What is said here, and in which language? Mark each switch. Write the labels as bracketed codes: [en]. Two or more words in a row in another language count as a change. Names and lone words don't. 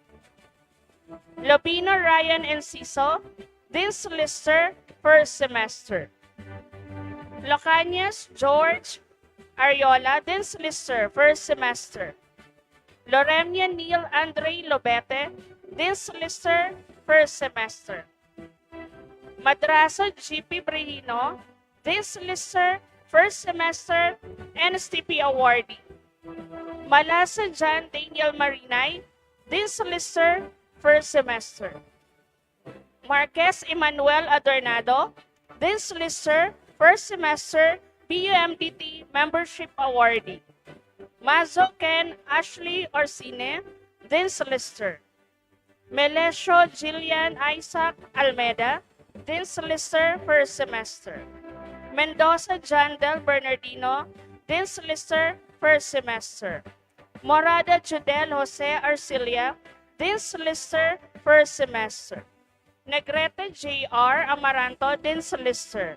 [en] Lobino Ryan Enciso, Dean's Lister, first semester. Locañas George Ariola, Dean's Lister, first semester. Loremia Neil Andre Lobete, Dean's Lister, first semester. Madraso GP Brehino, Dean's Lister, first semester, NSTP awardee. Malasa John Daniel Marinay, Dean's Lister, first semester. Marquez Emmanuel Adornado, Dean's Lister, first semester, BUMDT membership awardee. Mazo Ken Ashley Orsine, Dean's Lister. Melesio Jillian Isaac Almeda, Dean's Lister, first semester. Mendoza John Del Bernardino, Dean's Lister, first semester. Morada Judel Jose Arcilia, Dean's Lister, first semester. Negrete J.R. Amaranto, Dean's Lister.